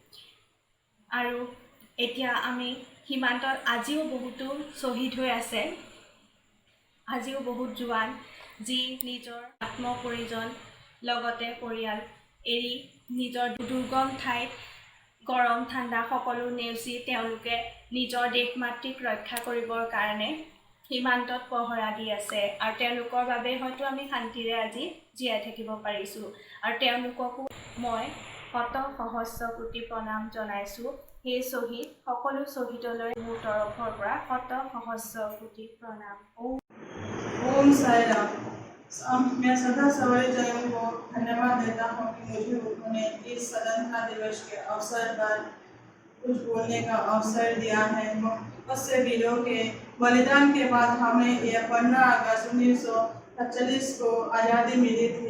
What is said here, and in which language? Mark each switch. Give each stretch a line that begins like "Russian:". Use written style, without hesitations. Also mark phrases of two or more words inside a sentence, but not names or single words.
Assamese: আৰু এতিয়া আমি সীমান্তত আজিও বহুতো শ্বহীদ হৈ আছে, আজিও বহুত জোৱান যি নিজৰ আত্মপৰিজন লগতে পৰিয়াল এৰি নিজৰ দুৰ্গম ঠাইত গৰম ঠাণ্ডা সকলো নেওচি তেওঁলোকে নিজৰ দেশ মাতৃক ৰক্ষা কৰিবৰ কাৰণে সীমান্তত পহৰা দি আছে। আৰু তেওঁলোকৰ বাবে হয়তো আমি শান্তিৰে আজি জীয়াই থাকিব পাৰিছোঁ। আৰু তেওঁলোককো মই শত সহস্ৰ কোটি প্ৰণাম জনাইছোঁ। সেই শ্বহীদ সকলো শ্বহীদলৈ মোৰ তৰফৰ পৰা শত সহস্ৰ কোটি প্ৰণাম।
Hindi: ओम साई राम। मैं सदा सवरी जन को धन्यवाद देता हूँ कि मुझे उन्होंने इस स्वतंत्रता दिवस के अवसर पर कुछ बोलने का अवसर दिया है। बहुत से वीरों के बलिदान के बाद हमें यह 15 अगस्त 1947 को आज़ादी मिली थी।